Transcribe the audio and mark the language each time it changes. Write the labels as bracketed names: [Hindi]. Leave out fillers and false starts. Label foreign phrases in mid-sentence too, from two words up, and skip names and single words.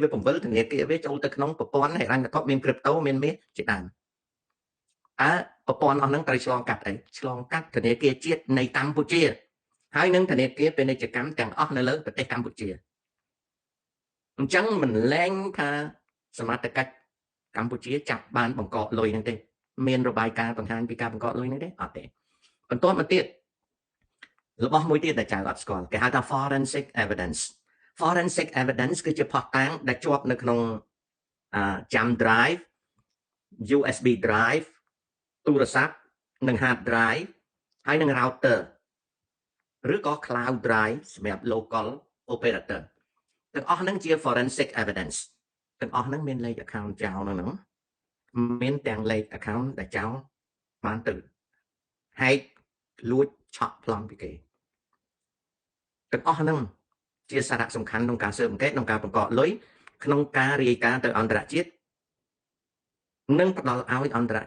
[Khmer] វាពង្វិលធនាគារវាចូលទៅក្នុងប្រព័ន្ធហិរញ្ញវត្ថុមាន crypto មានមាសជាដើមប្រព័ន្ធអស់ហ្នឹងត្រូវឆ្លងកាត់អីឆ្លងកាត់ធនាគារជាតិនៃកម្ពុជាហើយនឹងធនាគារពាណិជ្ជកម្មទាំងអស់នៅលើប្រទេសកម្ពុជាអញ្ចឹងមិនលែងថាសមត្ថកិច្ចកម្ពុជាចាប់បានបង្កកលុយហ្នឹងទេមានរបាយការណ៍បង្ហាញពីការបង្កកលុយហ្នឹងទេអត់ទេបន្ទាប់មកទៀតរបស់មួយទៀតដែលចៅអត់ស្គាល់គេហៅថា forensic evidence គឺជាភស្តុតាងដែលជាប់នៅក្នុងចាំ [English] drive USB drive [Khmer] ទូរស័ព្ទនិង [English] hard drive [Khmer] ហើយនិង router ឬក៏ [English] cloud drive [Khmer] សម្រាប់ [English] local operator [Khmer] ទាំងអស់ហ្នឹងជា [English] forensic evidence [Khmer] ទាំងអស់ហ្នឹងមានលេខ account ចោលហ្នឹងមានទាំងលេខ account ដែលចោល បានទៅហែកលួចឆក់ប្លង់ពីគេទាំងអស់ហ្នឹងជាសារៈសំខាន់ក្នុងការស៊ើបអង្កេតក្នុងការបង្កកលុយក្នុងការរាយការណ៍ទៅអន្តរជាតិនិងផ្ដល់ឲ្យអន្តរ